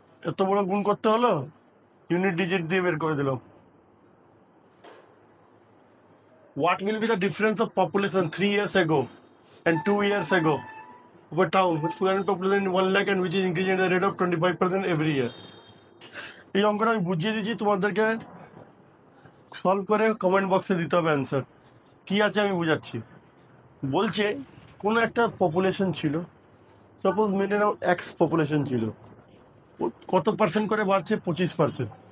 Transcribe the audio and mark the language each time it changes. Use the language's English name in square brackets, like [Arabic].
[Bangla] এত বড় গুণ করতে হলো, ইউনিট ডিজিট দিয়ে বের করে দিলাম। [English] What will be the difference of population 3 years ago and 2 years ago of a town with current population 1 lakh and which is increasing at the rate of 25% every year? [Bangla] এই অঙ্কটা আমি বুঝিয়ে দিচ্ছি, তোমাদেরকে সলভ করে কমেন্ট বক্সে দিতে হবে অ্যান্সার। কি আছে আমি বুঝাচ্ছি। বলছে কোনো একটা পপুলেশন ছিল, সাপোজ মেনে নাও এক্স পপুলেশন ছিল, কত পার্সেন্ট করে বাড়ছে? 25%।